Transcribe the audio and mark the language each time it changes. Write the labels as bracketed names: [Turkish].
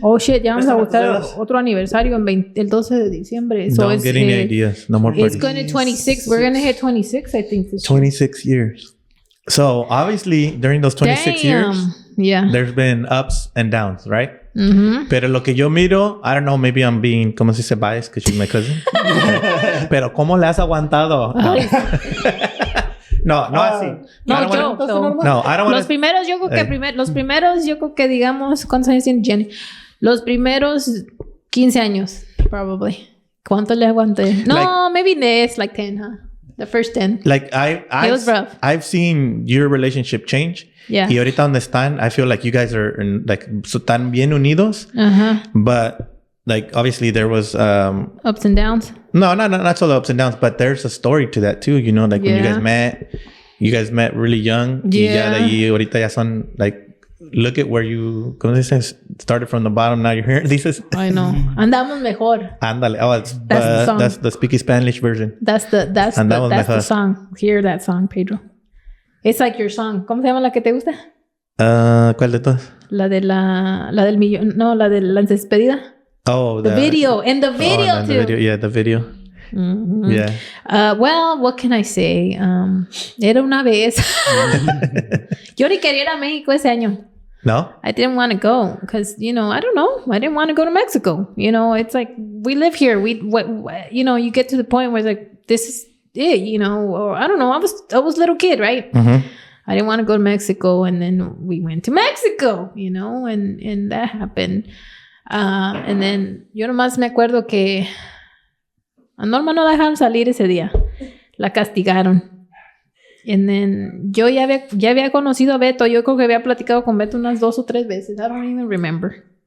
[English] Oh shit, [Spanish] ya vamos a buscar otro aniversario el 12 de diciembre. [English] So don't get any ideas. No more parties. It's going to 26. We're going to hit 26, I think. 26 years. So obviously during those 26 years, there's been ups and downs, right? Mm-hmm. [Spanish] Pero lo que yo miro, [English] I don't know, maybe I'm being, [Spanish] ¿cómo se dice [English] biased? Because she's my cousin. [Spanish] Pero ¿cómo le has aguantado? No, así. No, yo. [English] No, I don't want [Spanish] Los primeros, yo creo que digamos, ¿cuántos años tiene Jenny? Los primeros 15 años, probably. ¿Cuánto le aguanté? [English] No, maybe less, like 10, huh? The first 10. Like, it was rough. I've seen your relationship change. Yeah. [Spanish] Y ahorita donde están, [English] I feel like you guys are [Spanish] tan bien unidos. [English] Uh-huh. But, like, obviously there was... ups and downs? No, not solo ups and downs, but there's a story to that too, like when you guys met really young. Yeah. [Spanish] Y ya de ahí ahorita ya son, [English] like, look at where you, [Spanish] ¿cómo se dice? [English] Started from the bottom, now you're here. [Spanish] Dices. [English] I know. [Spanish] Andamos mejor. Ándale. [English] Oh, that's the speaky Spanish version. That's the song. Hear that song, Pedro. It's like your song. [Spanish] ¿Cómo se llama la que te gusta? ¿Cuál de todas? La del millón. No, la de la despedida. [English] Oh, the video. And the video too. The video. Mm-hmm. Yeah. Well, what can I say? [Spanish] Era una vez. Yo ni quería ir a México ese año. [English] No? I didn't want to go because, I don't know. I didn't want to go to Mexico. It's like we live here. You get to the point where it's like, this is it, or I don't know. I was a little kid, right? Mm-hmm. I didn't want to go to Mexico. And then we went to Mexico, and that happened. And then [Spanish] yo nomás me acuerdo que a Norma no la dejaron salir ese día. La castigaron. [English] And then [Spanish] yo ya había conocido a Beto. Yo creo que había platicado con Beto unas 2 o 3 veces. [English] I don't even remember.